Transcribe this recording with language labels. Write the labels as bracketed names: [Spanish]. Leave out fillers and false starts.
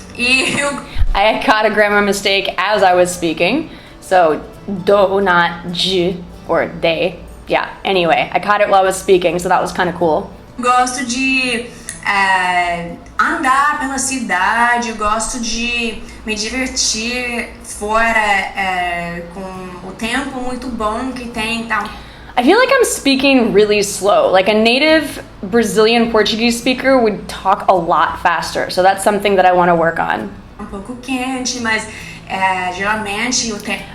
[English] I caught a grammar mistake as I was speaking. So do, not G or they. Yeah, anyway, I caught it while I was speaking, so that was kind of cool. [Portuguese] Gosto de andar pela cidade, eu gosto de me divertir fora com o tempo muito bom que tem, então. [English] I feel like I'm speaking really slow. Like a native Brazilian Portuguese speaker would talk a lot faster. So that's something that I want to work on. [Portuguese] Um pouco quente, mas geralmente o tempo.